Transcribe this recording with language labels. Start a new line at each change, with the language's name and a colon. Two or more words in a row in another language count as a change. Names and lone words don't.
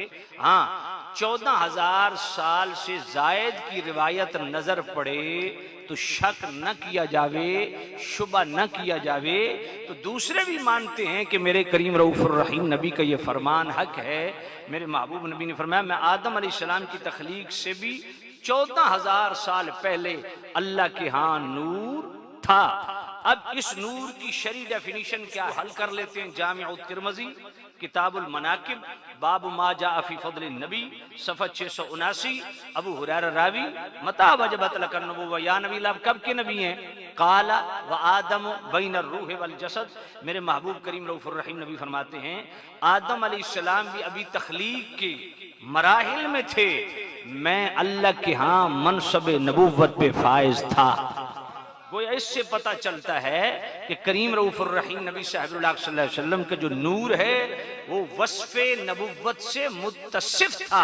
Hindi: हाँ, 14,000 साल से जायद की रिवायत नजर पड़े तो शक न किया जावे, शुबा न किया जावे, तो दूसरे भी मानते हैं कि मेरे करीम रऊफ़ुर रहीम नबी का ये फरमान हक है। मेरे महबूब नबी ने फरमाया मैं आदम अलैहिस्सलाम की तख्लीक से भी 14,000 साल पहले अल्लाह के यहाँ नूर था। अब इस नूर की शरी डेफिनेशन क्या हल कर लेते हैं।
Arabic: جامع الترمذي كتاب المناقب باب ما جاء في فضل النبي صفحہ 679.
Hindi: अबू हुरैरा रावी
Arabic: متى وجبت لك النبوة,
Hindi: या नबी ला कब के नबी हैं?
Arabic: قال وآدم بين الروح والجسد.
Hindi: मेरे महबूब करीम रऊफ़ुर रहीम नबी फरमाते हैं आदम अलैहिस्सलाम भी अभी तख्लीक के मराहिल में थे, मैं अल्लाह के यहाँ मनसब नबुव्वत पे फाइज था। गोया इससे पता चलता है कि करीम रऊफ़ुर रहीम नबी साहिबुल
Arabic: صلى الله عليه وسلم
Hindi: का जो नूर है वो वस्फ़े नबुव्वत से मुत्तसिफ था।